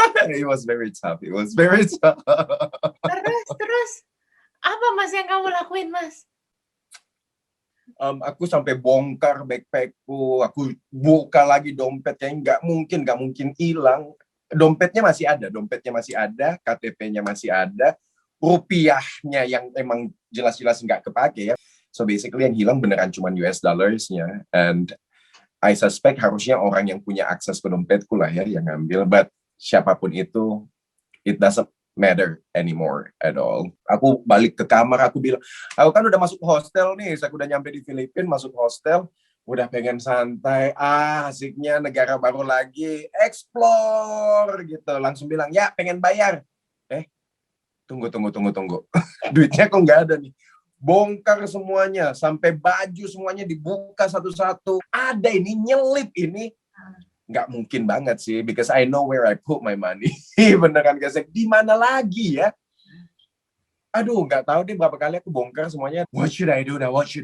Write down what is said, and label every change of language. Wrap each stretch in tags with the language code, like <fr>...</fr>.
<en>It was very tough. It was very tough.</en> <id>Terus apa Mas yang kamu lakuin, Mas? Aku sampai bongkar backpackku, aku buka lagi dompetnya, nggak mungkin hilang. Dompetnya masih ada, KTP-nya masih ada, rupiahnya yang emang jelas-jelas nggak kepake ya.</id> <en>So basically</en> <id>yang hilang beneran cuma US dollars-nya,</id> <en>and I suspect</en> <id>harusnya orang yang punya akses ke dompetku lah ya yang ngambil,</id> <en>but</en> <id>siapapun itu,</id> <en>it doesn't matter anymore at all.</en> <id>Aku balik ke kamar, aku bilang, aku kan udah masuk hostel nih, aku udah nyampe di Filipina, masuk hostel, udah pengen santai, asiknya negara baru lagi, explore gitu, langsung bilang, ya pengen bayar. Tunggu. Duitnya kok nggak ada nih. Bongkar semuanya, sampai baju semuanya dibuka satu-satu. Ada ini, nyelip ini. Nggak mungkin banget sih,</id> <en>because I know where I put my money.</en> <id>Beneran guys, di mana lagi ya? Aduh, nggak tahu deh berapa kali aku bongkar semuanya.</id> <en>What should I do now?</en>